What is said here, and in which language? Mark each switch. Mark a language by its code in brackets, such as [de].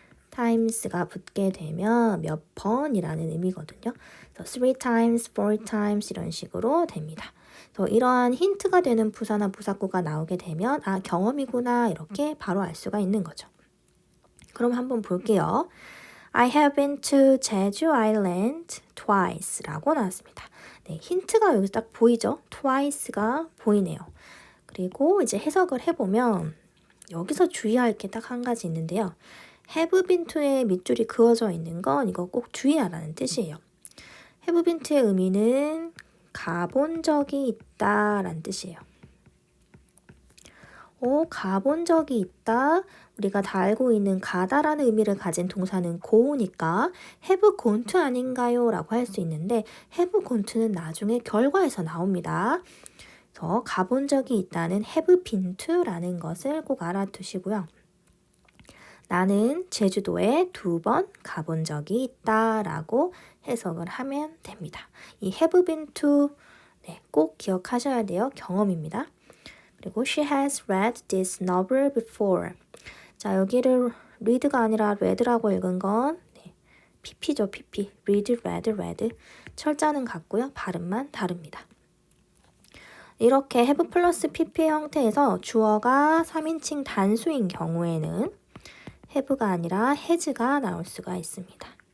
[ko] times가 붙게 되면 몇 번이라는 의미거든요. 그래서 three times, four times 이런 식으로 됩니다. 그래서 이러한 힌트가 되는 부사나 부사구가 나오게 되면 아, 경험이구나 이렇게 바로 알 수가 있는 거죠. 그럼 한번 볼게요. [en] I have been to Jeju Island twice [ko] 라고 나왔습니다. 네, 힌트가 여기 딱 보이죠? twice가 보이네요. 그리고 이제 해석을 해보면 여기서 주의할 게 딱 한 가지 있는데요. have been to에 밑줄이 그어져 있는 건 이거 꼭 주의하라는 뜻이에요. have been to의 의미는 가본 적이 있다 라는 뜻이에요. 가본 적이 있다. 우리가 다 알고 있는 가다라는 의미를 가진 동사는 go니까 have gone to 아닌가요? 라고 할 수 있는데 have gone to는 나중에 결과에서 나옵니다. 그래서 가본 적이 있다는 have been to 라는 것을 꼭 알아두시고요. 나는 제주도에 2번 가본 적이 있다 라고 해석을 하면 됩니다. 이 have been to 네, 꼭 기억하셔야 돼요. 경험입니다. 그리고 [en] she has read this novel before. [ko] 자, 여기를 read가 아니라 read라고 읽은 건 네, pp죠, pp. read, read, read. 철자는 같고요. 발음만 다릅니다. 이렇게 have 플러스 pp의 형태에서 주어가 3인칭 단수인 경우에는 have가 아니라 has가 나올 수가 있습니다.